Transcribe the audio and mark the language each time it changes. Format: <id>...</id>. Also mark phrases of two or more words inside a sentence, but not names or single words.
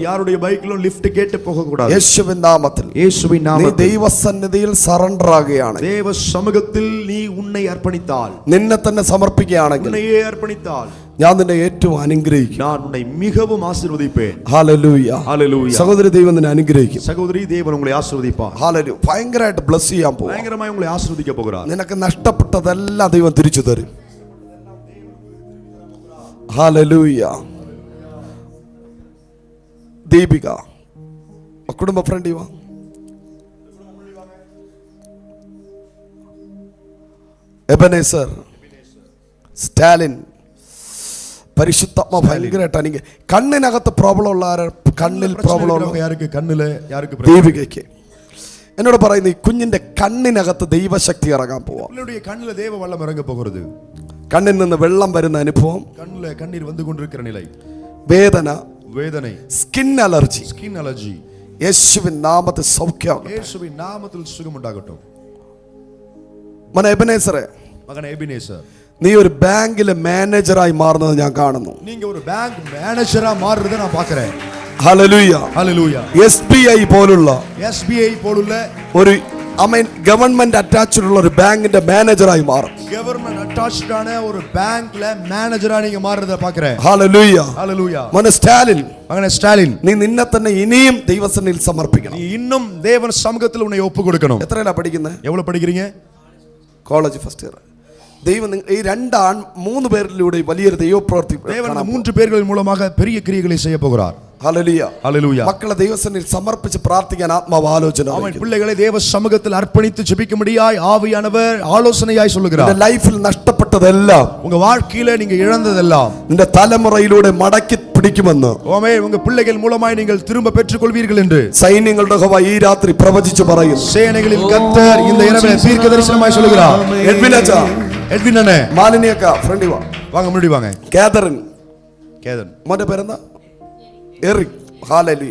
<ta>யாருடைய பைக்கிலும் லிஃப்ட் கேட்டு போக கூடாது.</ta> <ml>യേശുവിൻ നാമത്തിൽ</ml> <ta>இயேசுவின்</ta> <ml>നീ</ml> <ta>நாமத்தில்</ta> <ml>ദൈവസന്നിധിയിൽ സറണ്ടർ ആകുകയാണ്.</ml> <ta>தேவ சமூகத்தில் நீ உன்னை அர்ப்பணித்தால்,</ta> <ml>നിന്നെ തന്നെ സമർപ്പിക്കുകയാണെങ്കിൽ</ml> <ta>உன்னையே அர்ப்பணித்தால்</ta> <ml>ഞാൻ നിന്നെ ഏറ്റവും അനുഗ്രഹിക്കും.</ml> <ta>நான் உன்னை மிகவும் ஆசீர்வதிப்பேன்.</ta> <ml>ഹല്ലേലൂയ.</ml> <ta>ஹalleluya.</ta> <ml>സഹോദരി ദൈവം നിന്നെ അനുഗ്രഹിക്കും.</ml> <ta>சகோதரி தேவன் உங்களை ஆசீர்வதிப்பார்.</ta> <ml>ഹല്ലേലൂയ. ഭയങ്കരമായിട്ട് ബ്ലസ് ചെയ്യാൻ പോകും.</ml> <ta>பயங்கரமாய் உங்களை ஆசீர்வதிக்க போகிறார்.</ta> <ml>നിനക്ക് നഷ്ടപ്പെട്ടതെല്ലാം ദൈവം തിരിച്ചു തരും. ഹല്ലേലൂയ. ദീപിക കുടുംബ ഫ്രണ്ടി വാ. എബനേസർ, സ്റ്റാലിൻ, പരിശുദ്ധാത്മാവ് ഭയങ്കരമായിട്ട് എനിക്ക് കണ്ണിനകത്ത് പ്രോബ്ലം ഉള്ള കണ്ണിൽ പ്രോബ്ലം ഉള്ള</ml> <ta>யாருக்கு கண்ணுல யாருக்கு</ta> <ml>ദീപികയ്ക്ക് എന്നോട് പറയുന്നു, ഈ കുഞ്ഞിന്റെ കണ്ണിനകത്ത് ദൈവശക്തി ഇറങ്ങാൻ പോവാ.</ml> <ta>உங்களுடைய கண்ணுல தேவ வல்லம் இறங்க போகிறது.</ta> <ml>കണ്ണിൽ നിന്ന് വെള്ളം വരുന്ന അനുഭവം,</ml> <ta>கண்ணுல கண்ணீர் வந்து கொண்டிருக்கிற நிலை,</ta> <ml>വേദന,</ml> <ta>வேதனை,</ta> <en>skin allergy, skin allergy,</en> <ml>യേശുവിൻ നാമത്തിൽ സൗഖ്യമാകട്ടെ.</ml> <ta>இயேசுவின் நாமத்தில் சுகம் உண்டாகட்டும்.</ta> <ml>മോനെ എബനേസറെ,</ml> <ta>மகன் எபினேசர்,</ta> <ml>നീ ഒരു ബാങ്കിലെ മാനേജറായി മാറുന്നത് ഞാൻ കാണുന്നു.</ml> <ta>நீங்க ஒரு பேங்க் மேனேஜரா மாறுறதை நான் பார்க்கிறேன்.</ta> <ml>ഹല്ലേലൂയ.</ml> <ta>ஹalleluya.</ta> <ml>SBI പോലുള്ള</ml> <ta>SBI போலுள்ள</ta> <ml>ഒരു</ml> <en>government attached</en> <ml>ഉള്ള ഒരു ബാങ്കിന്റെ മാനേജറായി മാറും.</ml> <en>government attached</en> <ta>ஆன ஒரு பேங்க்ல மேனேஜரா நீங்க மாறுறதை பார்க்கிறேன்.</ta> <ml>ഹല്ലേലൂയ.</ml> <ta>ஹalleluya.</ta> <ml>മോനെ സ്റ്റാലിൻ,</ml> <ta>மகனே ஸ்டாலின்,</ta> <ml>നീ നിന്നെ തന്നെ ഇനിയും ദൈവസന്നിധിയിൽ സമർപ്പിക്കണം.</ml> <ta>நீ இன்னும் தேவன் சமூகத்தில் உன்னை ஒப்பு கொடுக்கணும்.</ta> <ml>എത്രയിലാ പഠിക്കുന്നത്?</ml> <ta>எவ்வளவு படிக்கிறீங்க?</ta> <en>college first year.</en> <ml>ദൈവം ഈ 3 പേരിലൂടെ വലിയൊരു ദൈവപ്രവൃത്തി</ml> <ta>தேவன் அந்த 3 பேர்களின் மூலமாக பெரிய கிரியைகளை செய்ய போகிறார்.</ta> <ml>ഹല്ലേലൂയ.</ml> <ta>ஹalleluya.</ta> <ml>മക്കളെ ദൈവസന്നിധിയിൽ സമർപ്പിച്ച് പ്രാർത്ഥിക്കാൻ ആത്മാവ് ആലോചന.</ml> <ta>அவன் பிள்ளைகளை தேவ சமூகத்தில் அர்ப்பணித்து ஜெபிக்கும்படியாய் ஆவியானவர் ஆலோசனையாய் சொல்லுகிறார்.</ta> <ml>നിന്റെ ലൈഫിൽ നഷ്ടപ്പെട്ടതെല്ലാം</ml> <ta>உங்க வாழ்க்கையில நீங்க இழந்ததெல்லாம்</ta> <ml>നിന്റെ തലമുറയിലൂടെ മടക്കി പിടിക്കുമെന്ന്</ml> <ta>ஆமென் உங்க பிள்ளைகள் மூலமாய் நீங்கள் திரும்ப பெற்றுக்கொள்வீர்கள் என்று</ta> <ml>സൈന്യങ്ങളുടെ യഹോവ ഈ രാത്രി പ്രവചിച്ചു പറയും.</ml> <ta>சேனைகளின் கர்த்தர் இந்த இரவிலே தீர்க்க தரிசனமாய் சொல்லுகிறார்.</ta> <ml>എഡ്വിനച്ചാ,</ml> <ta>எட்வின் அண்ணே</ta> <ml>മാലിനിയക്ക ഫ്രണ്ടി വാ.</ml> <ta>வாங்க முன்னாடி வாங்க.</ta> <ml>കാതറിൻ,</ml> <ta>கேதன்,</ta> <ml>മോന്റെ പേരെന്താ? എറിക്. ഹല്ലേലൂയ.</ml>